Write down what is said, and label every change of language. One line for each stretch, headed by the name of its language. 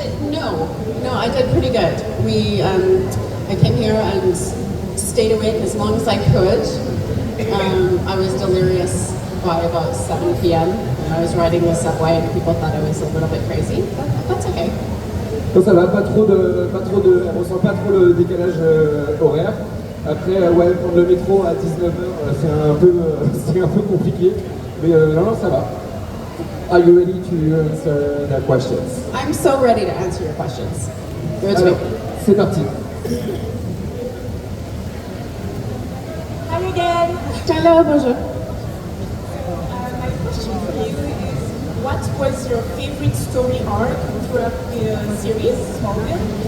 English: No, I did pretty good. I came here and stayed awake as long as I could. I was delirious by about 7 p.m. I was riding the subway and people thought I was a little bit crazy, but that's okay.
French: Donc ça va, elle ressent pas trop le décalage horaire. Après, prendre le métro à 19h, c'est un peu compliqué, mais non, ça va.
English: Are you ready to answer the questions? I'm so ready to answer your questions. Good
French: Alors, c'est parti.
English: Hi again. Hello, bonjour. My question for you is, what was your favorite story arc throughout the series, Smallville?